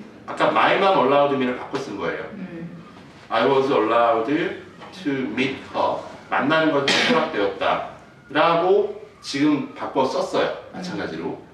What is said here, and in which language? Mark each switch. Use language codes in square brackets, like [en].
[ko] 아까 [en] my mom allowed me [ko] 를 바꿔 쓴 거예요. [en] I was allowed to meet her. [ko] 만나는 것이 허락되었다. 라고 지금 바꿔 썼어요. 마찬가지로.